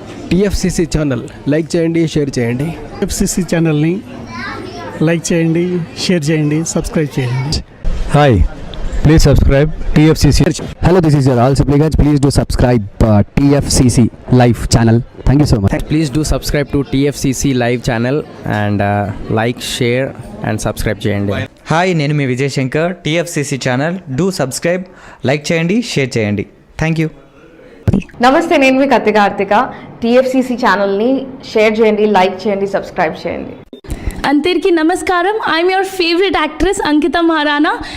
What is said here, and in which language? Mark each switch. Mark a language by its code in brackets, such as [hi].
[te] TFCC channel like చేయండి, share చేయండి. TFCC ఛానల్ని లైక్ చేయండి, షేర్ చేయండి, సబ్స్క్రైబ్ చేయండి. [en] Hi, please subscribe TFCC. Hello, this is your ఆల్ సిప్లిగన్స్. Please do subscribe TFCC live channel. Thank you so much. Please do subscribe to TFCC live channel and like, share and subscribe చేయండి. [te] Hi, నేను మీ Vijay Shankar. TFCC channel [en] do subscribe, [te] like చేయండి, share చేయండి. [en] Thank you. [te] నమస్తే, నేను మీ Karthika. TFCC ఛానల్ని share చేయండి, like చేయండి, subscribe చేయండి. అందరికీ నమస్కారం, [en] I'm your favourite actress Ankita Maharana.